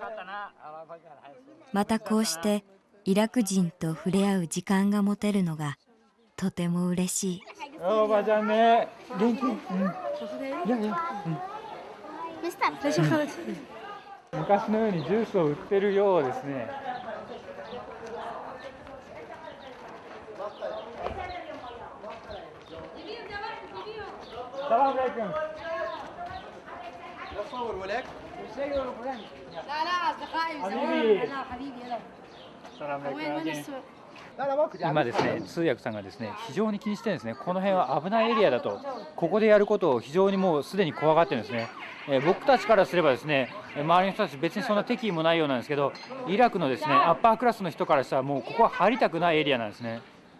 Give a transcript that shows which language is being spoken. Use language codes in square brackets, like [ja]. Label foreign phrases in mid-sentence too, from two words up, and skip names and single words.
[ja] またこうしてイラク人と触れ合う時間が持てるのがとても嬉しい。おばちゃんね、元気？昔のようにジュースを売ってるようですね。 [ar] السلام عليكم. اصور ولك؟ لا لا اصدقائي حبيبي. لا حبيبي يلا السلام وين عليكم. السوق؟ [ja] 今ですね、通訳さんがですね、非常に気にしてるんですね。この辺は危ないエリアだと、ここでやることを非常にもうすでに怖がってるんですね。僕たちからすればですね、周りの人たち別にそんな敵意もないようなんですけど、イラクのですね、アッパークラスの人からしたらもうここは入りたくないエリアなんですね。